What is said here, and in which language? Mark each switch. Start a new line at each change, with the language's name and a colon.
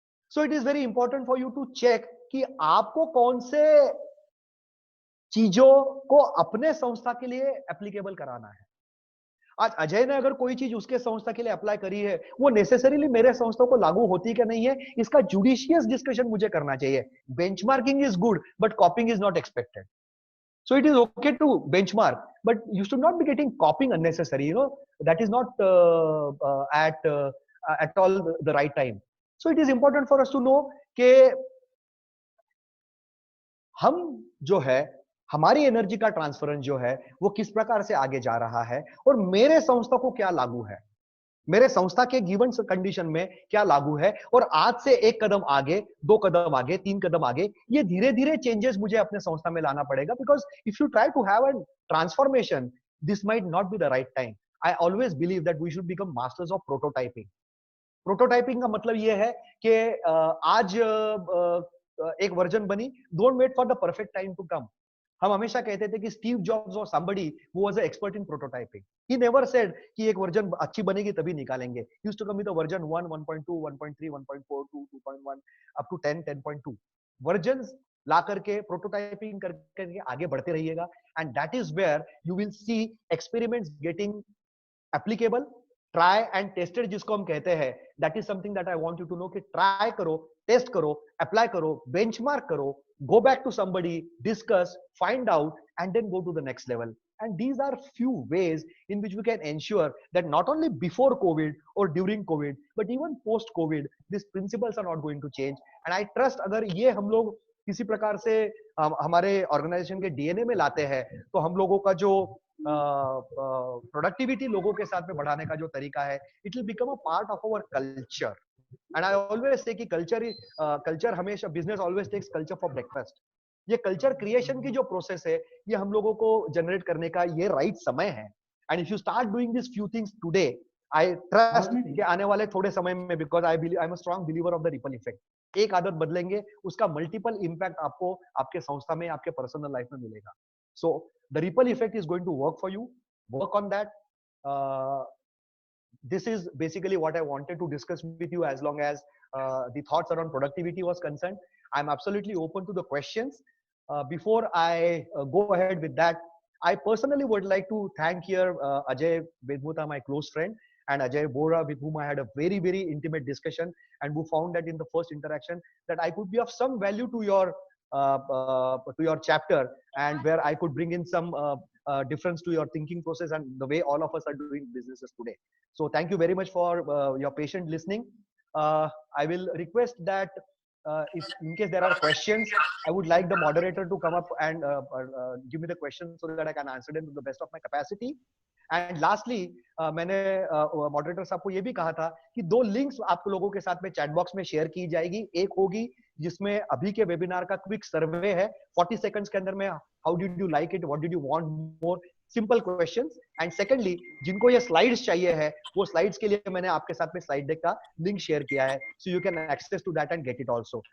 English: so it is very important for you to check
Hindi: कि आपको कौन से चीजों को अपने संस्था के लिए एप्लीकेबल कराना है। आज अजय ने अगर कोई चीज उसके संस्था के लिए अप्लाई करी है, वो नेसेसरीली मेरे संस्था को लागू होती क्या नहीं है, इसका जुडिशियस डिस्कशन मुझे करना चाहिए।
English: Benchmarking is good, but copying is not expected. So it is okay to benchmark, but you should not be getting copying unnecessary. You know, that is not at all the right time. So it is important for us to know
Hindi: कि हम जो है, हमारी energy का transference जो है वो किस प्रकार से आगे जा रहा है, और मेरे संस्था को क्या लागू है, मेरे संस्था के गिवन कंडीशन में क्या लागू है, और आज से एक कदम आगे, 2 कदम आगे, 3 कदम आगे, ये धीरे धीरे चेंजेस मुझे अपने संस्था में लाना पड़ेगा।
English: Because if you try to have a transformation, this might not be the right time. I always believe that we should become masters of prototyping.
Hindi: Prototyping का मतलब ये है कि आज एक वर्जन बनी,
English: Don't wait for the perfect time to come.
Hindi: हम हमेशा कहते थे कि स्टीव जॉब्स और
English: somebody who was an expert in prototyping. He never said
Hindi: कि एक वर्जन अच्छी बनेगी तभी निकालेंगे।
English: He used to come with the version 1, 1.2, 1.3, 1.4, 2.1 up to 10, 10.2
Hindi: versions ला करके प्रोटोटाइपिंग करके आगे बढ़ते रहिएगा।
English: and that is where you will see experiments getting applicable, try and tested
Hindi: जिसको हम कहते हैं।
English: that is something that I want you to know कि
Hindi: try करो, टेस्ट करो, अप्लाई करो, बेंचमार्क करो,
English: go back to somebody, discuss, find out, and then go to the next level. And these are few ways in which we can ensure that not only before COVID or during COVID, but even post COVID, these principles are not going to change. And I trust
Hindi: अगर ये हम लोग किसी प्रकार से हमारे organisation के DNA में लाते हैं, तो हम लोगों का जो प्रोडक्टिविटी लोगों के साथ में बढ़ाने का जो तरीका है,
English: It will become a part of our culture. And I always say कि culture हमेशा, business always takes culture for breakfast.
Hindi: ये कल्चर क्रिएशन की जो प्रोसेस है, ये हम लोगों को जनरेट करने का ये राइट समय है.
English: and if you start doing this few things today, I trust
Hindi: कि आने वाले थोड़े समय में,
English: because I am a strong believer of the ripple effect,
Hindi: एक आदत बदलेंगे, उसका मल्टीपल इंपैक्ट आपको आपके संस्था में, आपके पर्सनल लाइफ में मिलेगा.
English: So the ripple effect is going to work for you. Work on that. This is basically what I wanted to discuss with you as long as the thoughts around productivity was concerned. I'm absolutely open to the questions. Before I go ahead with that, I personally would like to thank here Ajay Vedmuta, my close friend, and Ajay Bora, with whom I had a very, very intimate discussion, and who found that in the first interaction that I could be of some value to your chapter, and where I could bring in some difference to your thinking process and the way all of us are doing businesses today. So thank you very much for your patient listening. I will request that if in case there are questions, I would like the moderator to come up and give me the questions so that I can answer them to the best of my capacity.
Hindi: And lastly मैंने moderator साहब को ये भी कहा था कि 2 links आप लोगों के साथ में चैट बॉक्स में शेयर की जाएगी. एक होगी जिसमें अभी के वेबिनार का क्विक सर्वे है 40 सेकंड्स के अंदर में,
English: How did you like it, what did you want more, simple questions.
Hindi: And secondly, जिनको ये स्लाइड्स चाहिए है, वो स्लाइड्स के लिए मैंने आपके साथ में स्लाइड डेक का लिंक शेयर किया है,
English: So you can access to that and get it also.